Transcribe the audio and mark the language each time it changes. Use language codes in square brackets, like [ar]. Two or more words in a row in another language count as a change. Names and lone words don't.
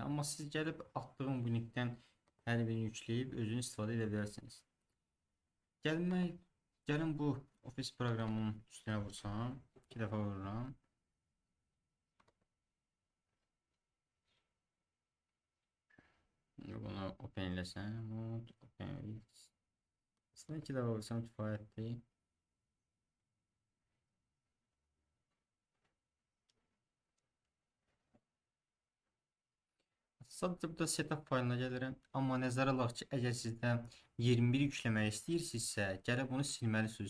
[az] Amma siz gəlib atdığım bu linkdən hər birini yükləyib özünüz istifadə edə bilərsiniz. Gəlin bu Office proqramının üstünə vursam, 2 dəfə vururam. Bunu open eləsəm, [en] open with. [az] Aslında 2 dəfə vursam kifayətdir. Sadəcə burada setup faylına gəlirəm. Amma nəzərə alaq ki, əgər sizdən 21 yükləmək istəyirsinizsə, gəlib bunu silməlisiniz.